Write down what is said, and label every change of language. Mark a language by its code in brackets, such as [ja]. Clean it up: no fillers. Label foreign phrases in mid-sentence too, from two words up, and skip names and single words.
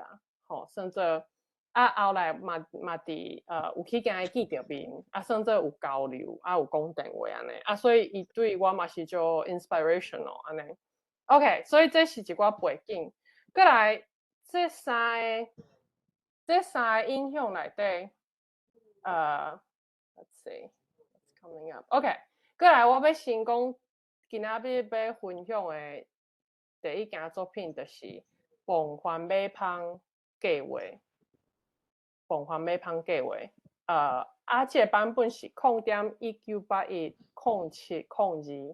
[nan] 甚至后来嘛伫有去甲伊见着面，甚至有交流，有讲电话安尼，所以伊对我嘛是做 inspirational 安尼。OK， 所以这是一寡背景。过来这三个影响内底 ， [en] let's see what's coming up。 [nan] OK， 过来我要先讲今仔日要分享的第一件作品就是《梦幻马芳》。计划，膨化美芳计划。这个版本是0.19810702。